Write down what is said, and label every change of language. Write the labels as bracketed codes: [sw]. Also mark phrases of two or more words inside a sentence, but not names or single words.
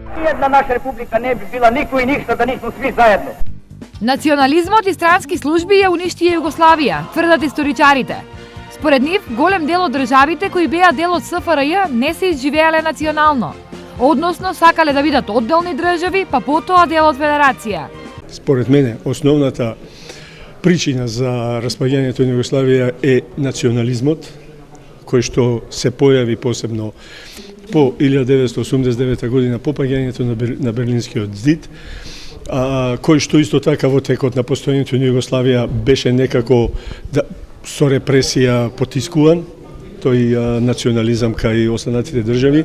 [sr] Nijedna naša republika ne bi bila niko i ništa da nismo svi zajedno. [mk] Национализмот и странски служби ја уништија Југославија, тврдат историчарите. Според нив, голем дел од државите кои беа дел од СФРЈ не се изживеале национално, односно сакале да бидат одделни држави, па потоа дел од федерација. Според мене, основната причина за распаѓањето на Југославија е национализмот, кој што се појави посебно по 1989 година по паѓањето на Берлинскиот зид, кој што исто така во текот на постојањето на Југославија беше некако со репресија потискуван, тој национализам кај останатите држави.